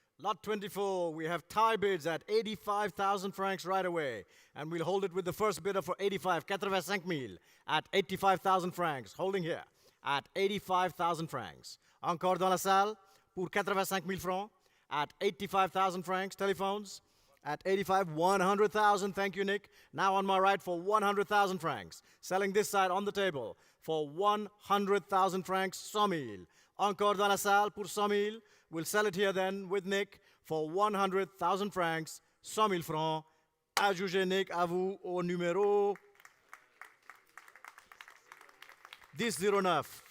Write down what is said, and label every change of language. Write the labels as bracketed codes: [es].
[en] Lot 24, we have tie bids at 85,000 francs right away. And we'll hold it with the first bidder for 85,000 at 85,000 francs. Holding here at 85,000 francs. [fr] Encore dans la salle pour 85,000 francs at 85,000 francs. [en] Telephones at 85, 100,000. Thank you, Nick. Now on my right for 100,000 francs. Selling this side on the table for 100,000 francs, 100,000. [fr] Encore dans la salle pour 100,000. [en] We'll sell it here then with Nick for 100,000 francs, 100,000 francs. [fr] À juger, Nick, à vous, au numéro 1009.